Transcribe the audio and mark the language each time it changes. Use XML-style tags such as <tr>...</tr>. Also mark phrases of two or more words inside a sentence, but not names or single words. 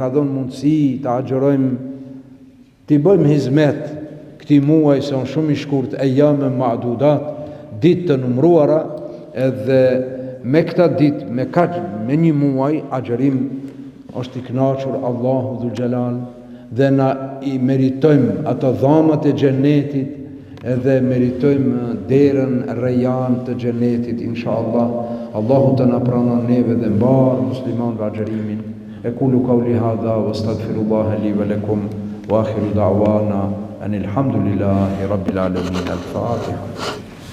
<sq>ka dhënë mundësi të agjërojmë, të bëjmë hizmet këtij muaj se është shumë i shkurt,</sq> <ar>أياما معدودات,</ar> <sq>ditë të numruara, edhe me këta ditë, me një muaj agjërim është i kënaqur Allahu dhul xhelal dhe na i meritojmë ato dhamat e xhenetit, edhe meritojmë derën rejan të xhenetit inshallah. Allahu të na pranon neve dhe mbar muslimanëve agjërimin.</sq> <ar>أقول قولي هذا وأستغفر الله لي ولكم وآخر دعوانا أن الحمد لله رب العالمين. Al-Fatiha.</ar>